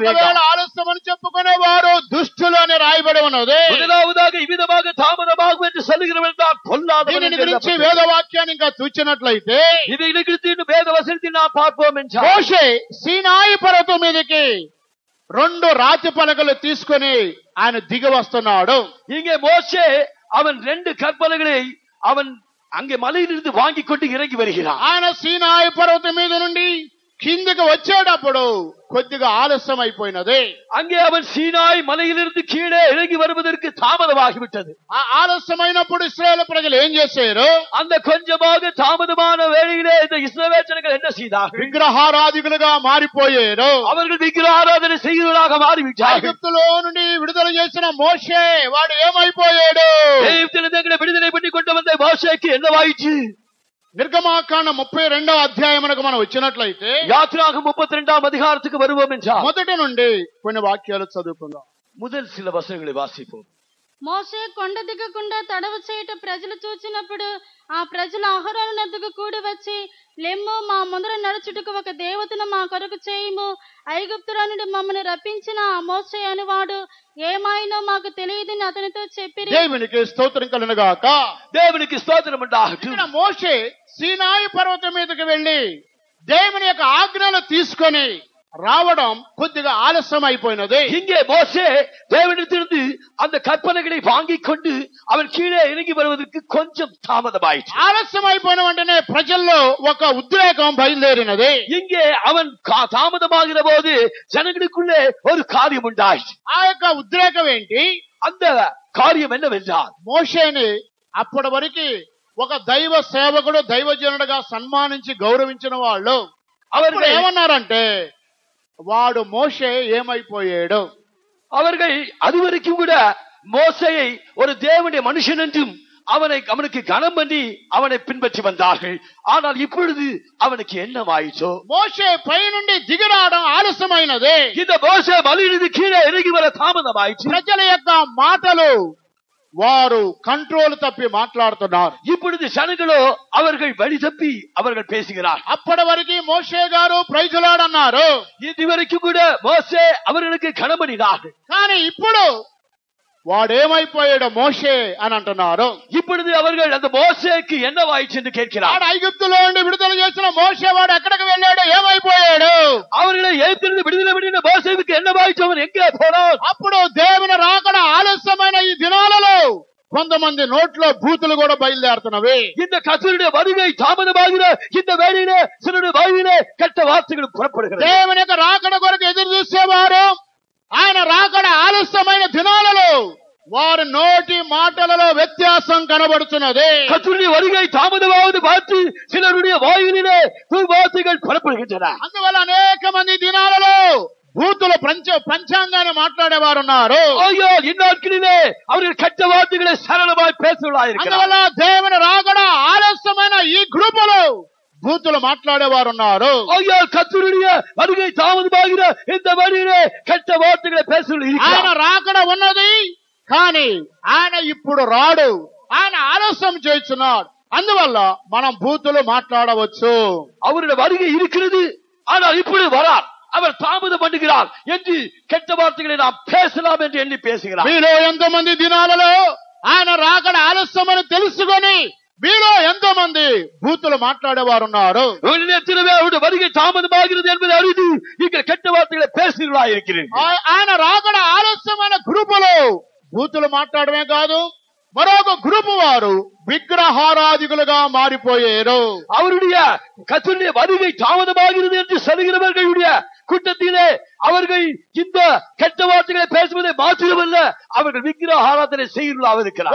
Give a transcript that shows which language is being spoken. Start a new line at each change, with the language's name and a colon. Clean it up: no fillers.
Telugu: ఒకవేళ
Tamil: வேண்டாம்.
Telugu: ఆలస్యమని చెప్పుకునే వారు దుష్టులు అని రాయబడి ఉన్నది.
Tamil: முதலாவதாக இவ்விதமாக தாமதமாகும் என்று சொல்லுகிறவன் தான் பொல்லாதவன்
Telugu: దీనిని
Tamil: என்று
Telugu: గురించి
Tamil: எழுதப்பட்டிருக்கிறது.
Telugu: వేదవాక్యాన్ని ఇంకా చూచినట్లయితే
Tamil: இவைகளை குறித்து இன்னும் வேத வசனத்தில் நாம் பார்ப்போம் என்றால்
Telugu: మోషే సీనాయి పర్వతం మీదకి 2 రాతి పలకలు తీసుకొని ఆయన దిగి వస్తున్నాడు.
Tamil: இங்கே மோசே அவன் 2 கற்பலகளை அவன் அங்கே மலையிலிருந்து வாங்கி கொண்டு இறங்கி வருகிறான்.
Telugu: ఆయన సీనాయి పర్వతం మీద నుండి కిందికి వచ్చేటప్పుడు కొద్దిగా ఆలస్యం అయిపోయినది.
Tamil: அங்கே அவன் சீனாய் மலையிலிருந்து கீழே இறங்கி வருவதற்கு தாமதமாகிவிட்டது.
Telugu: ఆ ఆలస్యమైనప్పుడు ఇశ్రాయేలు ప్రజలు ఏం చేశారు?
Tamil: அந்த கொஞ்சமாக தாமதமான வேளையிலே இந்த இஸ்ரவேல் ஜனங்கள் என்ன செய்தார்கள்?
Telugu: విగ్రహారాధికులుగా మారిపోయారు.
Tamil: அவர்கள் விக்கிர ஆராதனை செய்கிறவர்களாக மாறிவிட்டார்கள்.
Telugu: ఐగుప్తులో నుండి విడుదల చేసిన మోషే వాడు ఏమైపోయాడు?
Tamil: எகிப்திலிருந்து எங்களை விடுதலை பண்ணி கொண்டு வந்த மோசேக்கு என்னவாயிற்று?
Telugu: నిర్గమాకాండ 32వ అధ్యాయమునకు మనం వచ్చినట్లయితే
Tamil: யாத்திராகமம் 32ஆம் அதிகாரத்துக்கு வருவோம் என்றால்
Telugu: మొదటి నుండి కొన్ని వాక్యాలు చదువుకుందాం.
Tamil: முதல் சில வசனங்களை வாசிப்போம்.
Telugu: మోషే కొండ దిగకుండా తడవు చేయుట ప్రజలు చూచినప్పుడు ఆ ప్రజలు అహరోను నద్దకు కూడి వచ్చి, లెమ్ము, మా ముందర నడుచుటకు ఒక దేవతను మా కొరకు చేయుము. ఐగుప్తులో నుండి మమ్మల్ని రప్పించిన ఆ మోషే అనువాడు ఏమైనో మాకు తెలియదని అతనితో చెప్పిరి. దేవునికి స్తోత్రం కలుగును గాక.
Tamil: தேவனுக்கு ஸ்தோத்திரம் உண்டாகட்டும்.
Telugu: ఇక్కడ మోషే సీనాయి పర్వతం మీదకి వెళ్లి దేవుని యొక్క ఆజ్ఞలు తీసుకొని రావడం కొద్దిగా ఆలస్యం అయిపోయినది.
Tamil: இங்கே மோசே தேவனிடத்திலிருந்து அந்த கற்பனைகளை வாங்கிக் கொண்டு அவன் கீழே இறங்கி வருவதற்கு கொஞ்சம் தாமதமாயிற்று.
Telugu: ఆలస్యం అయిపోయిన వెంటనే ప్రజల్లో ఒక ఉద్రేకం బయలుదేరినది.
Tamil: இங்கே அவன் தாமதமாகிற போது ஜனங்களுக்குள்ளே ஒரு காரியம் உண்டாயிற்று.
Telugu: ఆ యొక్క ఉద్రేకం ఏంటి?
Tamil: அந்த காரியம் என்னவென்றால்,
Telugu: మోషేని అప్పటి వరకు ఒక దైవ సేవకుడు, దైవజనుడుగా సన్మానించి గౌరవించిన వాళ్ళు
Tamil: அவர்கள்
Telugu: ఏమన్నారంటే, వాడు మోషే ఏమైపోయాడు?
Tamil: அவர்கள் அதுவரைக்கும் கூட மோசேயை ஒரு தேவனுடைய மனுஷன் என்றும் அவனுக்கு கனம் பண்ணி அவனை பின்பற்றி வந்தார்கள். ஆனால் இப்பொழுது அவனுக்கு என்னவாயிற்றோ?
Telugu: మోషే పై నుండి దిగిరావడం ఆలస్యమైనది.
Tamil: இந்த மோசே மலையிலிருந்து கீழே இறங்கி வர தாமதமாயிற்று.
Telugu: ప్రజల యొక్క మాటలు వారు కంట్రోల్ తప్పి మాట్లాడుతున్నారు.
Tamil: இப்பொழுது ஜனங்களோ அவர்கள் வழி தப்பி அவர்கள் பேசுகிறார்.
Telugu: అప్పటి వరకు మోషే గారు
English: praise Lord
Telugu: అన్నారు.
Tamil: இதுவரைக்கும் கூட மோசே அவர்களுக்கு கனம் பண்ணினார்.
Telugu: కానీ ఇప్పుడు వాడేమైపోయాడు మోషే అని అంటున్నారు.
Tamil: இப்பொழுது அவர்கள் அந்த மோசேக்கு என்னவாயிற்று என்று கேட்கிறார்.
Telugu: వాడు ఐగుప్తులో నుండి విడుదల చేసిన మోషే వాడు ఎక్కడికి వెళ్ళాడు, ఏమైపోయాడు?
Tamil: அவர்களை எகிப்திலிருந்து விடுதலை பண்ணின மோசேவுக்கு என்னவாயிற்று, அவன் எங்கே போனான்?
Telugu: అప్పుడు దేవుని రాకడ ఆలస్యమైన ఈ దినాలలో కొంతమంది నోట్లో బూతులు కూడా బయలుదేరుతున్నవి.
Tamil: இந்த கர்த்தருடைய வருகை தாமதமாகிற இந்த வேளையிலே சிலருடைய வாயிலே கெட்ட வார்த்தைகள் புறப்படுகிறது.
Telugu: దేవుని యొక్క రాకడ కొరకు ఎదురు చూసేవారు ఆయన రాకడ ఆలస్యమైన దినాలలో వారి నోటి మాటలలో వ్యత్యాసం కనబడుతున్నది.
Tamil: கர்த்தருடைய வருகை தாமதமாவது பார்த்து சிலருடைய வாயிலே வார்த்தைகள் புறப்படுகின்றன.
Telugu: అందువల్ల అనేక మంది దినాలలో బూతుల పంచాంగాన్ని మాట్లాడేవారు ఉన్నారు.
Tamil: ஐயோ, இந்நாட்களிலே அவர்கள் கெட்ட வார்த்தைகளை சரளமாய் பேசுகிறார்கள்.
Telugu: అందువల్ల దేవుని రాకడ ఆలస్యమైన ఈ గ్రూపులో బూతులు మాట్లాడేవారు ఉన్నారు.
Tamil: ஐயோ, கர்த்தருடைய வருகை தாமதமாகிற இந்த வழியிலே கெட்ட வார்த்தைகளை பேசுகிறார்கள்.
Telugu: ఆయన రాకడ ఉన్నది కానీ ఆయన ఇప్పుడు రాడు, ఆయన ఆలస్యం చేస్తున్నాడు. అందువల్ల మనం బూతులు మాట్లాడవచ్చు.
Tamil: அவருடைய வருகை இருக்கிறது, ஆனால் இப்பொழுது வரார், அவர் தாமதம் பண்ணுகிறார் என்று கெட்ட வார்த்தைகளை நாம் பேசலாம் என்று எண்ணி பேசுகிறார்.
Telugu: మీలో ఎంతమంది దినాలలో ఆయన రాకడ ఆలస్యమని తెలుసుకొని మీలో ఎంతమంది బూతులు మాట్లాడేవారు ఉన్నారు?
Tamil: அவருடைய வருகை தாமதமாகிறது என்பதை அறிந்து இங்கே கெட்ட வார்த்தைகளை பேசுகிறா இருக்கிறேன்.
Telugu: ఆయన రాకడ ఆలస్యమైన గ్రూపులో బూతులు మాట్లాడమే కాదు, మరొక గ్రూపు వారు విగ్రహారాధికులుగా మారిపోయారు.
Tamil: அவருடைய கர்த்தருடைய வருகை தாமதமாகிறது என்று சொல்கிறவர்களுடைய கூட்டத்திலே அவர்கள் இந்த கெட்ட வார்த்தைகளை பேசுவதை மாத்திரமல்ல, அவர்கள் விக்கிரக ஆராதனை செய்கிறவர்களாக இருக்கிறார்.